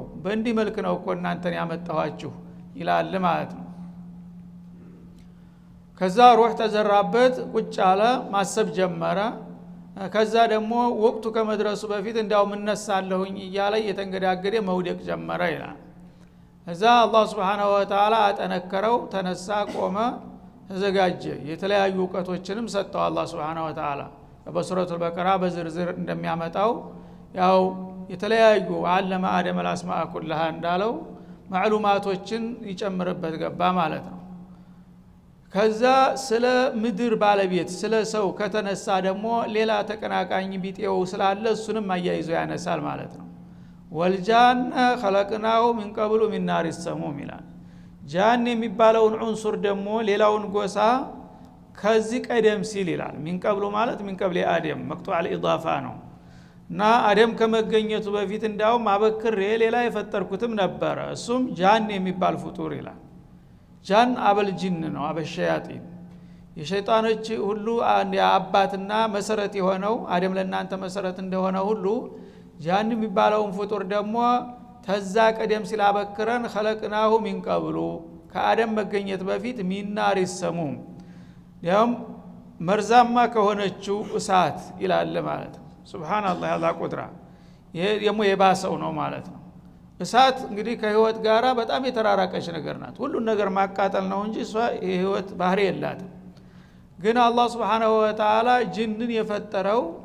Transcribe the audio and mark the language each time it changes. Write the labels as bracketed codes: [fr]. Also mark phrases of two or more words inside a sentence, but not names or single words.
[am] በእንዲህ መልክ ነው እኮ እናንተን ያመጣኋችሁ ይላል ማለት ነው። ከዛ ሩህ ተዘራበት፣ ቁጭ አለ፣ ማሰብ ጀመረ። ከዛ ደግሞ ወቅቱ ከመድረሱ በፊት እንዳው ምነሳለሁኝ እያለ የተንገዳገደ መውደቅ ጀመረ ይላል። ከዛ አላህ [ar] سبحانه وتعالى [am] አጠነከረው፣ ተነሳ፣ ቆመ፣ ተዘጋጀ። የተለያዩ ዕውቀቶችንም ሰጠው አላህ [ar] سبحانه وتعالى [am] በሱረቱል በቀራ በዝርዝር እንደሚያመጣው ያው የተለያዩ አለማ አደም [ar] الاسماء كلها [am] እንዳለው ማዕሉማቶችን ይጨምርበት ገባ ማለት ነው። ከዛ ስለ ምድር ባለቤት ስለ ሰው ከተነሳ ደግሞ ሌላ ተቀናቃኝ ቢጤው ስላለ እሱንም አያይዞ ያነሳል ማለት ነው። [ar] والجان خلقناه من قبل من نار السموم [am] ይላል። ጃን የሚባለውን ዑንሱር ደግሞ ሌላውን ጎሳ ከዚህ ቀደም ሲል ይላል። [ar] من قبل [am] ማለት [ar] من قبل [am] አደም [ar] مقطوع الإضافة [am] ነው እና አደም ከመገኘቱ በፊት እንዳውም አበክሬ ሌላ የፈጠርኩትም ነበር፣ እሱም ጃን የሚባል ፍጡር ይላል። ጃን አበል ጂን ነው፣ አበሸያጢን የሸይጣኖች ሁሉ አባትና መሰረት የሆነው አደም ለእናንተ መሰረት እንደሆነ ሁሉ ጃን የሚባለውን ፍጡር ደግሞ ተዛ ቀደም ሲል አበክረን [ar] خلقناه من قبل [am] ከአደም መገኘት በፊት [ar] من نار السموم [am] ያም መርዛማ ከሆነችው እሳት ይላል ማለት ነው። ሱብሃንአላህ አላህ ቁድራ ይሄ ደግሞ የባሰው ነው ማለት ነው። እሳት እንግዲህ ከህይወት ጋራ በጣም የተራራቀች ነገር ናት። ሁሉን ነገር ማቃጠል ነው እንጂ እሷ የህይወት ባህሪ የላትም። ግን አላህ [ar] سبحانه وتعالى [am] ጅንን የፈጠረው